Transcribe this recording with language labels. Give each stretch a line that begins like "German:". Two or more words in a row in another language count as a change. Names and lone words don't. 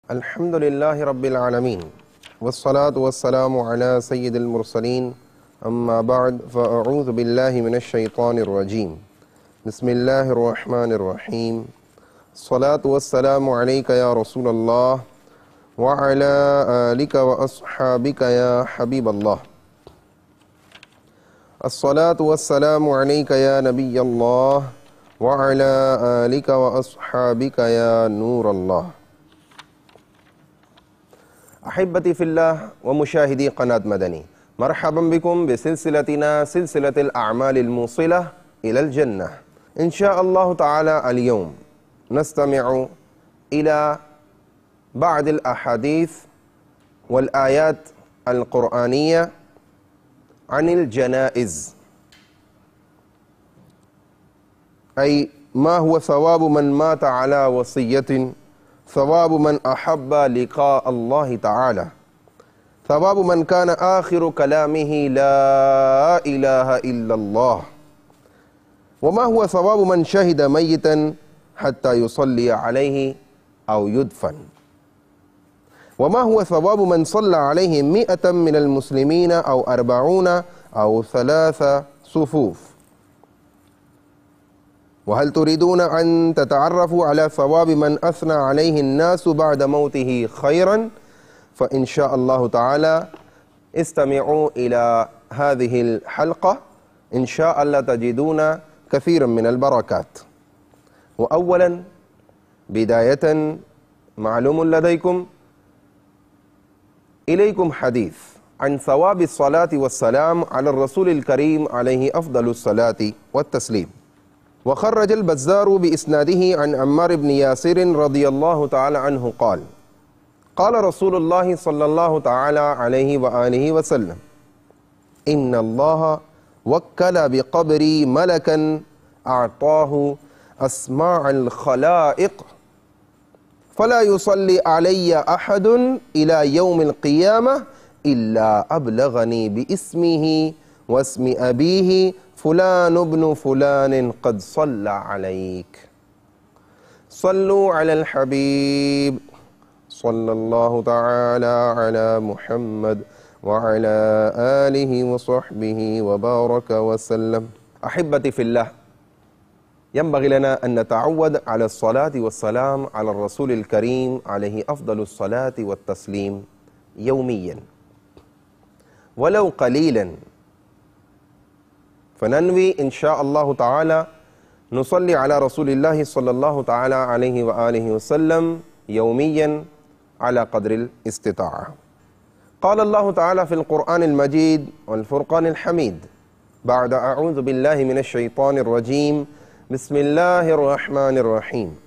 Arabic: الحمد لله رب العالمين والصلاة والسلام على سيد المرسلين أما بعد فأعوذ بالله من الشيطان الرجيم بسم الله الرحمن الرحيم الصلاة والسلام عليك يا رسول الله وعلى آلك وأصحابك يا حبيب الله الصلاة والسلام عليك يا نبي الله وعلى آلك وأصحابك يا نور الله. أحبتي في الله ومشاهدي قناة مدني مرحبا بكم بسلسلتنا سلسلة الأعمال الموصلة إلى الجنة. إن شاء الله تعالى اليوم نستمع إلى بعض الأحاديث والآيات القرآنية عن الجنائز، أي ما هو ثواب من مات على وصية، ثواب من أحب لقاء الله تعالى، ثواب من كان آخر كلامه لا إله إلا الله، وما هو ثواب من شهد ميتا حتى يصلي عليه أو يدفن، وما هو ثواب من صلى عليه مائة من المسلمين أو أربعون أو ثلاثة صفوف. وهل تريدون أن تتعرفوا على ثواب من أثنى عليه الناس بعد موته خيرا فإن شاء الله تعالى استمعوا إلى هذه الحلقة إن شاء الله تجدون كثيرا من البركات. وأولا بداية معلوم لديكم إليكم حديث عن ثواب الصلاة والسلام على رسول الكريم عليه أفضل الصلاة والتسليم. وأخرج البزار بإسناده عن عمار بن ياسر رضي الله تعالى عنه قال قال رسول الله صلى الله تعالى عليه وآله وسلم إن الله وكل بقبري ملكا أعطاه أسماء الخلائق فلا يصلي علي أحد إلى يوم القيامة إلا أبلغني باسمه واسم أبيه فلان بن فلان قد صلى عليك. صلوا على الحبيب صلى الله تعالى على محمد وعلى آله وصحبه وبارك وسلم. أحبتي في الله، ينبغي لنا أن نتعود على الصلاة والسلام على رسول الكريم عليه أفضل الصلاة والتسليم يوميا ولو قليلا فننوي إن شاء الله تعالى نصلي على رسول الله صلى الله تعالى عليه وآله وسلم يوميا على قدر الاستطاعة. قال الله تعالى في القرآن المجيد والفرقان الحميد بعد أعوذ بالله من الشيطان الرجيم بسم الله الرحمن الرحيم.